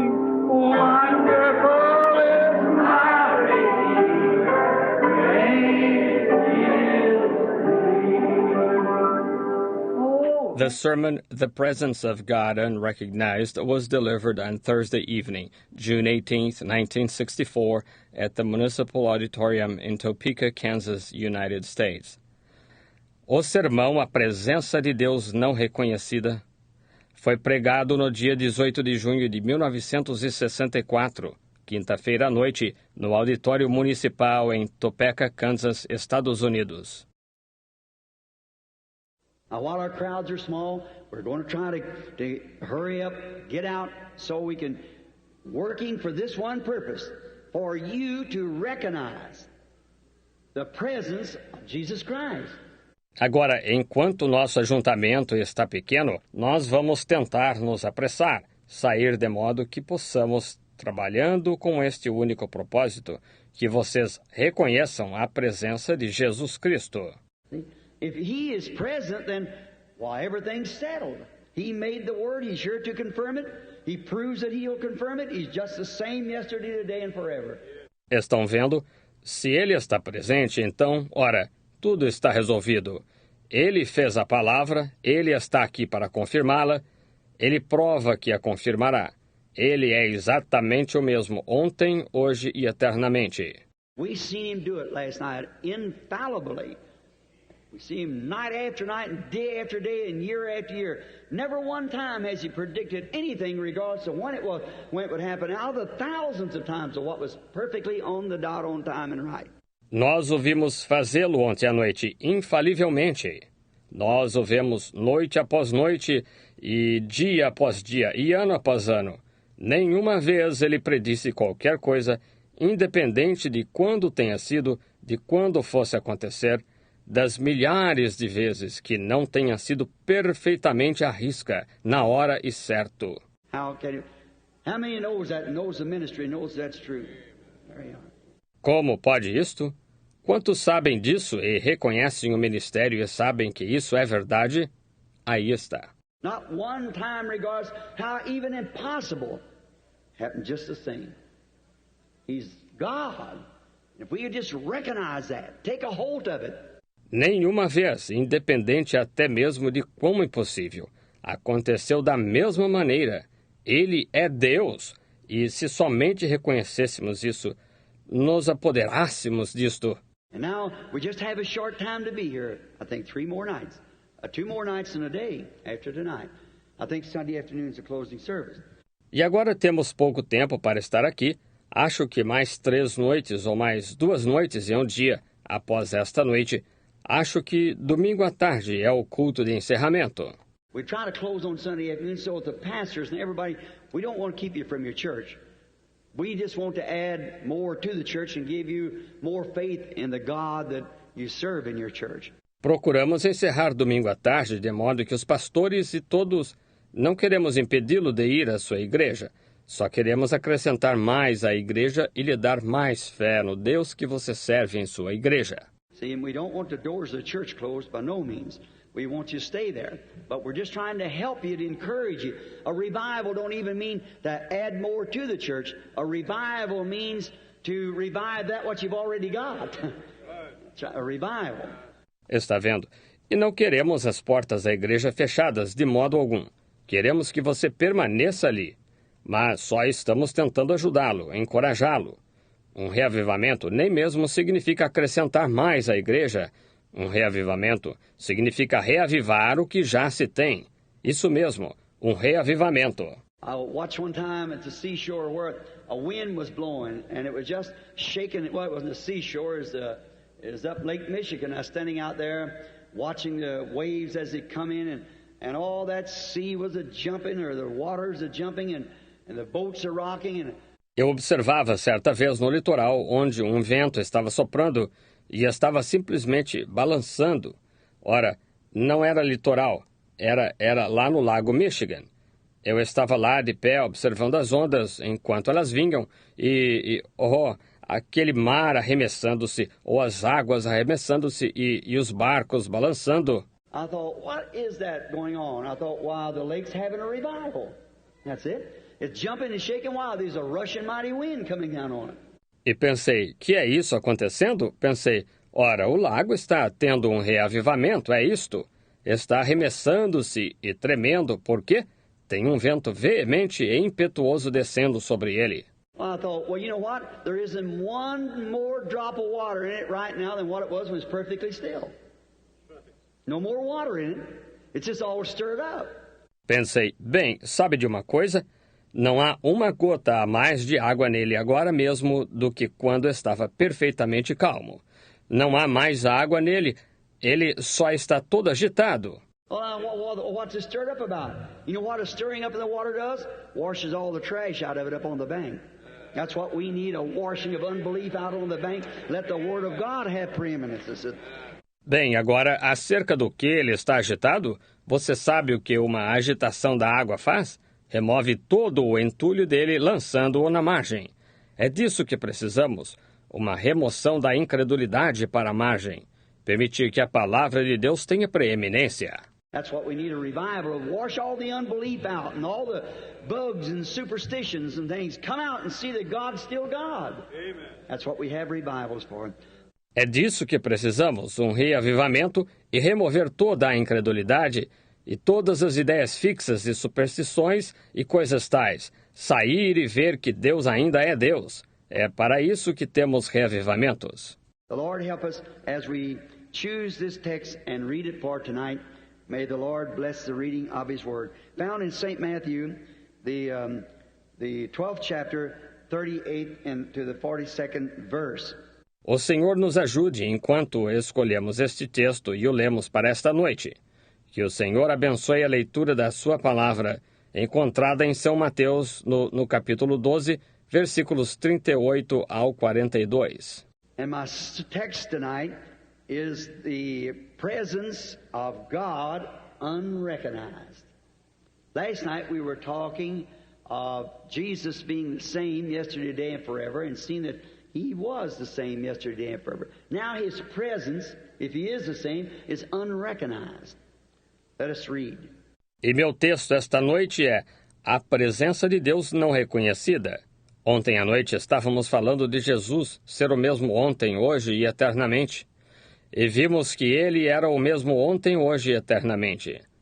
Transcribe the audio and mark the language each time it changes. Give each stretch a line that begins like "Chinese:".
English: Wonderful is my Redeemer, praise His name. The sermon, The Presence of God Unrecognized, was delivered on Thursday evening, June 18, 1964, at the Municipal Auditorium in Topeka, Kansas, United States.
Portuguese: O sermão A Presença de Deus Não Reconhecida foi pregado no dia 18 de junho de 1964, quinta-feira à noite, no Auditório Municipal em Topeka, Kansas, Estados Unidos.
English: Now, while our crowds are small, we're going to try to hurry up, get out, so we can, working for this one purpose, for you to recognize the presence of Jesus Christ.
Portuguese: Agora, enquanto o nosso ajuntamento está pequeno, nós vamos tentar nos apressar, sair de modo que possamos, trabalhando com este único propósito, que vocês reconheçam a presença de Jesus Cristo.
English: If He is present, then, well, everything's settled. He made the Word. He's sure to confirm it. He proves that He'll confirm it. He's just the same yesterday, today, and forever.
Portuguese: Estão vendo? Se Ele está presente, então, ora, tudo está resolvido. Ele fez a palavra, Ele está aqui para confirmá-la, Ele prova que a confirmará. Ele é exatamente o mesmo ontem, hoje e eternamente.
English: We seen Him do it last night, infallibly. We see Him night after night and day after day and year after year. Never one time has He predicted anything regards to when it would happen. Out of the thousands of times of what was perfectly on the dot, on time and right.
Portuguese: Nós o vimos fazê-lo ontem à noite, infalivelmente. Nós o vemos noite após noite, e dia após dia, e ano após ano. Nenhuma vez ele predisse qualquer coisa, independente de quando tenha sido, de quando fosse acontecer, das milhares de vezes que não tenha sido perfeitamente à risca, na hora e certo.
English: How many knows that, knows the ministry, knows that's true? There you are.
Portuguese: Como pode isto? Quantos sabem disso e reconhecem o ministério e sabem que isso é verdade? Aí está.
English: Not one time regards how even impossible happened just the same. He's God. If we could just recognize that, take a hold of it.
Portuguese: Nenhuma vez, independente até mesmo de quão impossível. Aconteceu da mesma maneira. Ele é Deus. E se somente reconhecêssemos isso, nos apoderássemos disto.
English: And now we just have a short time to be here. I think 3 more nights. 2 more nights in a day after tonight. I think Sunday afternoon is the closing service.
Portuguese: E agora temos pouco tempo para estar aqui. Acho que mais 3 noites ou mais 2 noites em um dia após esta noite. Acho que domingo à tarde é o culto de encerramento.
English: We try to close on Sunday afternoon so the pastors and everybody, we don't want to keep you from your church. We just want to add more to the church and give you more faith in the God that you serve in your church.
Portuguese: Procuramos encerrar domingo à tarde de modo que os pastores e todos Não queremos impedi-lo de ir à sua igreja. Só queremos acrescentar mais à igreja e lhe dar mais fé no Deus que você serve em sua igreja.
English: See, we don't want the doors of the church closed by no means. We want you to stay there. But we're just trying to help you, to encourage you. A revival don't even mean to add more to the church. A revival means to revive that what you've already got. A revival.
Portuguese: Está vendo? E não queremos as portas da igreja fechadas de modo algum. Queremos que você permaneça ali. Mas só estamos tentando ajudá-lo, encorajá-lo. Um reavivamento nem mesmo significa acrescentar mais à igreja. Um reavivamento significa reavivar o que já se tem. Isso mesmo, um reavivamento.
English: I watched one time at the seashore where a wind was blowing and it was just shaking. Well, it wasn't the seashore, it was up Lake Michigan. I was standing out there watching the waves as they come in and all that sea was a-jumping, or the waters a-jumping, and the boats are rocking.
Portuguese: Eu observava certa vez no litoral onde um vento estava soprando e estava simplesmente balançando. Ora, não era litoral, era lá no Lago Michigan. Eu estava lá de pé observando as ondas enquanto elas vinham e aquele mar arremessando-se, ou as águas arremessando-se e os barcos balançando.
English: I thought, what is that going on? I thought, wow, the lake's having a revival. That's it. It's jumping and shaking. Wow, there's a rushing mighty wind coming down on it.
Portuguese: E pensei, que é isso acontecendo? Pensei, ora, o lago está tendo um reavivamento, é isto? Está arremessando-se e tremendo, por quê? Tem um vento veemente e impetuoso descendo sobre ele.
English: Well, I thought, well, you know what? There isn't one more drop of water in it right now than what it was when it was perfectly still. No more water in it. It's just all stirred up.
Portuguese: Pensei, bem, sabe de uma coisa? Não há uma gota a mais de água nele agora mesmo do que quando estava perfeitamente calmo. Não há mais água nele. Ele só está todo agitado.
English: Well, what's it stirred up about? You know what a stirring up in the water does? Washes all the trash out of it up on the bank. That's what we need, a washing of unbelief out on the bank. Let the Word of God have preeminence.
Portuguese: Bem, agora, acerca do que ele está agitado, você sabe o que uma agitação da água faz? Remove todo o entulho dele, lançando-o na margem. É disso que precisamos, uma remoção da incredulidade para a margem. Permitir que a palavra de Deus tenha preeminência.
English: That's what we need, a revival, wash all the unbelief out and all the bugs and superstitions and things. Come out and see that God's still God. Amen. That's what we have revivals for.
Portuguese: É disso que precisamos, um reavivamento e remover toda a incredulidade e todas as ideias fixas e superstições e coisas tais. Sair e ver que Deus ainda é Deus. É para isso que temos reavivamentos.
English: The Lord help us as we choose this text and read it for tonight. May the Lord bless the reading of His Word. Found in St. Matthew, the 12th chapter, 38th and to the 42nd verse.
Portuguese: O Senhor nos ajude enquanto escolhemos este texto e o lemos para esta noite. Que o Senhor abençoe a leitura da sua palavra, encontrada em São Mateus, no capítulo 12, versículos 38 ao 42.
English: And my text tonight is the presence of God unrecognized. Last night we were talking of Jesus being the same yesterday, today, and forever, and seeing that He was the same yesterday and forever. Now His presence, if He is the same, is unrecognized. Let us read.
Portuguese: E meu texto esta noite é a presença de Deus não reconhecida. Ontem à noite estávamos falando de Jesus ser o mesmo ontem, hoje e eternamente. E vimos que Ele era o mesmo ontem, hoje e eternamente.